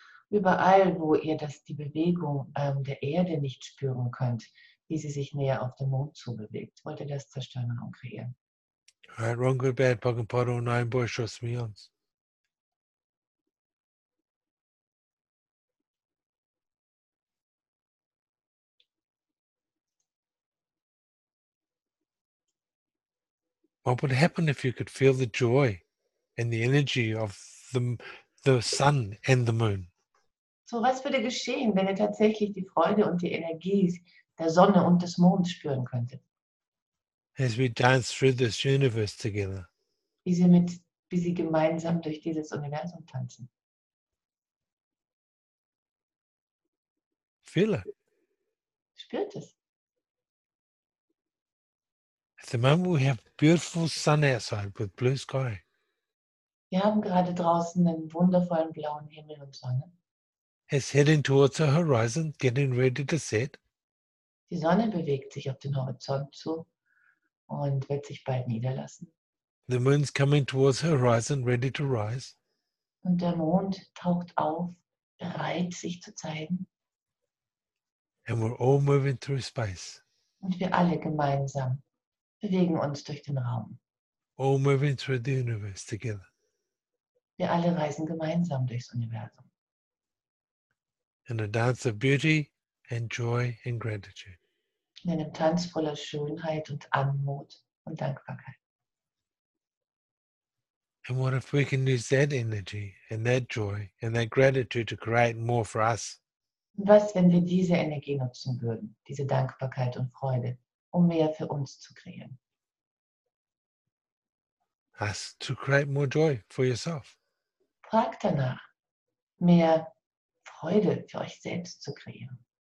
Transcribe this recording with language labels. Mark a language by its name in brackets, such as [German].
[German] Überall, wo ihr die Bewegung der Erde nicht spüren könnt, wie sie sich näher auf den Mond zubewegt, wollt ihr das zerstören und kreieren. [English] right, wrong, good, bad, POC and POD, all nine boys, shots, beyonds. What would happen if you could feel the joy and the energy of the sun and the moon? [German] So, was würde geschehen, wenn ihr tatsächlich die Freude und die Energie der Sonne und des Monds spüren könntet? [English] As we dance through this universe together, [German] Wie sie gemeinsam durch dieses Universum tanzen. [English] feel it. [German] Spürt es. [English] At the moment, we have beautiful sun outside with blue sky. [German] Wir haben gerade draußen einen wundervollen blauen Himmel und Sonne. [English] It's heading towards the horizon, getting ready to set. [German] Die Sonne bewegt sich auf den Horizont zu und wird sich bald niederlassen. [English] The moon's coming towards the horizon, ready to rise. [German] Und der Mond taucht auf, bereit, sich zu zeigen. [English] And we're all moving through space, [German] Und wir alle gemeinsam bewegen uns durch den Raum. [English] all moving through the universe together. [German] Wir alle reisen gemeinsam durchs Universum. [English] In a dance of beauty and joy and gratitude. [German] In einem Tanz voller Schönheit und Anmut und Dankbarkeit. [English] And what if we can use that energy and that joy and that gratitude to create more for us? [German] Und was, wenn wir diese Energie nutzen würden, diese Dankbarkeit und Freude, um mehr für uns zu kreieren? [English] Us to create more joy for yourself. [German] Fragt danach, mehr Freude für euch selbst zu kreieren.